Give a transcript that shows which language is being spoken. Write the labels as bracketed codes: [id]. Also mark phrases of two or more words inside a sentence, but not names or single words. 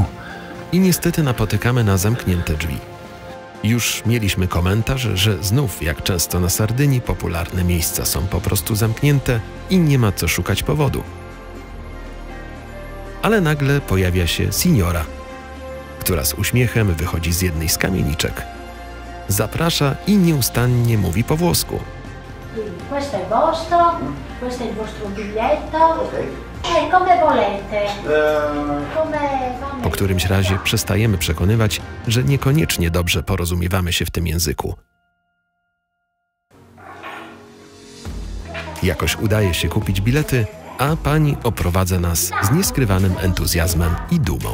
[pl] i niestety napotykamy na zamknięte drzwi. Już mieliśmy komentarz, że znów, jak często na Sardynii, popularne miejsca są po prostu zamknięte i nie ma co szukać powodu. Ale nagle pojawia się Signora, która z uśmiechem wychodzi z jednej z kamieniczek. Zaprasza i nieustannie mówi po włosku. [it] Questo è vostro, questo è il vostro biglietto. Come volete. [pl] Po którymś razie przestajemy przekonywać, że niekoniecznie dobrze porozumiewamy się w tym języku. Jakoś udaje się kupić bilety, a pani oprowadza nas z nieskrywanym entuzjazmem i dumą.